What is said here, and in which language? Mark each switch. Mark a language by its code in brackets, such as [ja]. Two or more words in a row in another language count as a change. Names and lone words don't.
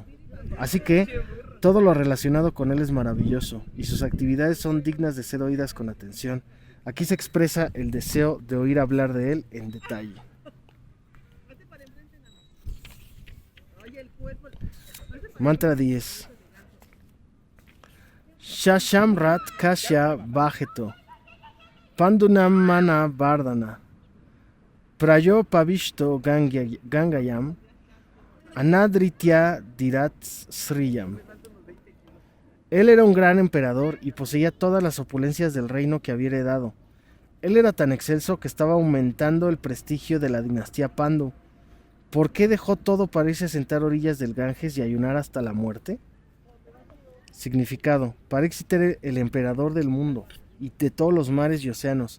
[es] Así que todo lo relacionado con él es maravilloso, y sus actividades son dignas de ser oídas con atención. Aquí se expresa el deseo de oír hablar de él en detalle. Mantra 10. [sa] Shashamrat Kashya Bhajeto Pandunam Mana Vardhana Prayo Pavishto Gangayam Anadritya Dirat Sriyam. [es] Él era un gran emperador y poseía todas las opulencias del reino que había heredado. Él era tan excelso que estaba aumentando el prestigio de la dinastía Pandu. ¿Por qué dejó todo para irse a sentar a orillas del Ganges y ayunar hasta la muerte? Significado: Pariksit era el emperador del mundo y de todos los mares y océanos.